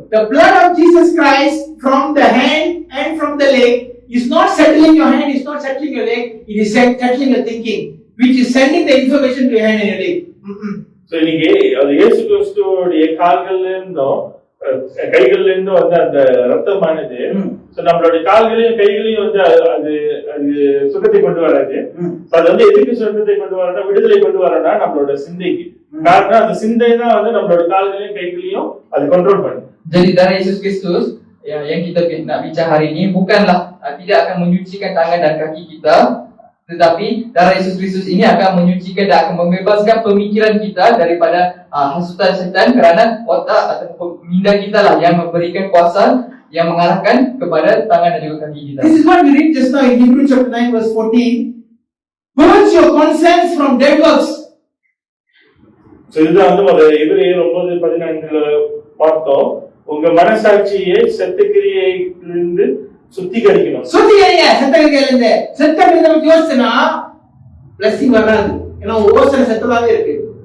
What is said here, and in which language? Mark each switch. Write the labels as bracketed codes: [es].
[en] The blood of Jesus Christ from the hand and from the leg is not settling your hand, is not settling your leg, it is settling your thinking, which is sending the information to your hand and your leg. [ta] So இன்னைக்கு அது இயேசு கிறிஸ்துவோடைய கால்கள்ல இருந்தும் கைகள்ல இருந்தும் வந்து அந்த ரத்தமானது நம்மளுடைய கால்களையும் கைகளையும் வந்து அது அது சுகத்தை கொண்டு வராது. அது வந்து எதுக்கு சுகத்தை கொண்டு வரனா, விடுதலை கொண்டு வரனா நம்மளோட சிந்தைக்கு. காரணம் அந்த சிந்தை தான் வந்து நம்மளோட கால்களையும் கைகளையும் அது கண்ட்ரோல் பண்ணும். [ms] Jadi darah Yesus Kristus yang kita nak bincang hari ini bukanlah tidak akan menyucikan tangan dan kaki kita, tetapi darah Yesus Kristus ini akan menyucikan dan akan membebaskan pemikiran kita daripada hasutan setan, kerana otak atau minda kita lah yang memberikan kuasa yang mengarahkan kepada tangan dan juga kaki kita. [en] This is what we read just now in Hebrews chapter 9 verse 14. Purge your conscience from dead works. [ta] So இதுதான் வந்து ஒரு எபிரேயர் 9:14 பார்த்தோம். உங்க மனசாட்சியை செத்தக்கிரியையிலிருந்து சுத்திகரிக்கணும். சுத்திகரிங்க, செத்தக்கிரியையிலிருந்து. செத்தக்கிரியை நம்ம யோசிச்சனா blessing வராது. ஏன்னா ஓசனை செத்ததாவே இருக்கு.